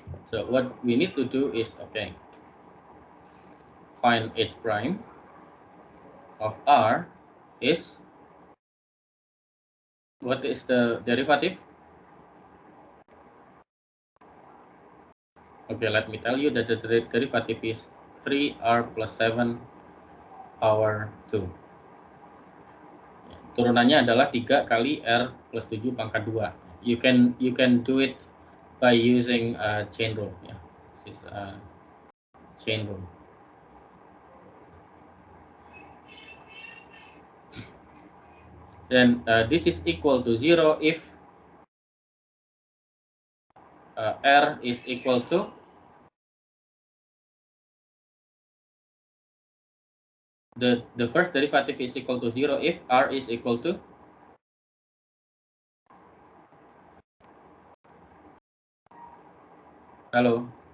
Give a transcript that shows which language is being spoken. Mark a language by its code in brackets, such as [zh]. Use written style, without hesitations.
[en] So what we need to do is, okay, find h prime of r is, what is the derivative? Okay, let me tell you that the derivative is 3r plus 7 power 2. [id] Turunannya adalah 3 kali r plus 7 pangkat 2. [en] You can do it by using chain rule. Yeah, this is chain rule. Then this is equal to 0 if r is equal to the first derivative is equal to 0 if r is equal to hello.